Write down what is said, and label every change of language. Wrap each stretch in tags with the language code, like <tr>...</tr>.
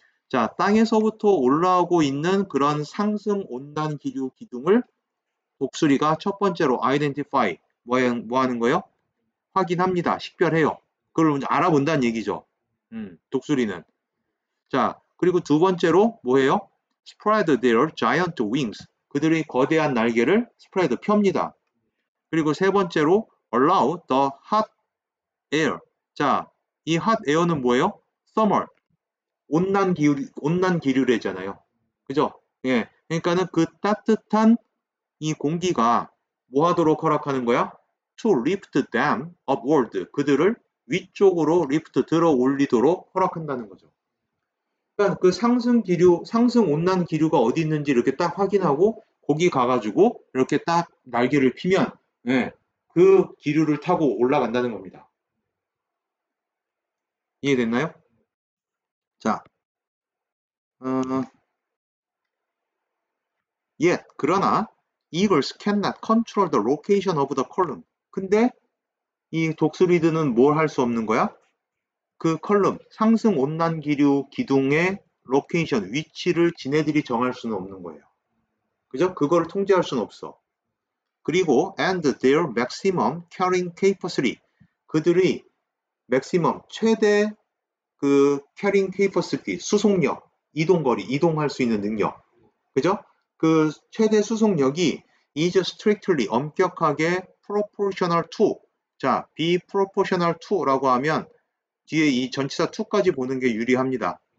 <ko>자, 땅에서부터 올라오고 있는 그런 상승 온난 기류 기둥을 독수리가 첫 번째로 identify 뭐 하는 거예요? 확인합니다. 식별해요. 그걸 알아본다는 얘기죠. 독수리는. 자, 그리고 두 번째로 뭐예요?</ko> <en>spread their giant wings.</en> <ko>그들의 거대한 날개를 spread 펴니다. 그리고 세 번째로</ko> <en>allow the hot air.</en> <ko>자, 이 hot air는 뭐예요? summer. 온난 기류래잖아요. 그죠? 예. 그러니까는 그 따뜻한 이 공기가 뭐 하도록 허락하는 거야?</ko> <en>To lift them upward.</en> <ko>그들을 위쪽으로 리프트 들어 올리도록 허락한다는 거죠. 그러니까 그 상승 온난 기류가 어디 있는지 이렇게 딱 확인하고 거기 가가지고 이렇게 딱 날개를 피면 예, 그 기류를 타고 올라간다는 겁니다. 이해됐나요? 자, 그러나</ko> <en>eagles cannot control the location of the column.</en> <ko>근데 이 독수리들은 뭘 할 수 없는 거야? 그 컬럼, 상승 온난 기류 기둥의 로케이션, 위치를 지네들이 정할 수는 없는 거예요. 그죠? 그거를 통제할 수는 없어.</ko> <en>그리고 and their maximum carrying capacity.</en> <ko>그들의 maximum, 최대 그 carrying capacity, 수송력, 이동거리, 이동할 수 있는 능력. 그죠? 그 최대 수송력이</ko> <en>is strictly</en> <ko>엄격하게</ko> <en>proportional to.</en> <ko>자, be proportional to라고 하면 뒤에 이 전치사 to까지 보는 게 유리합니다.</ko>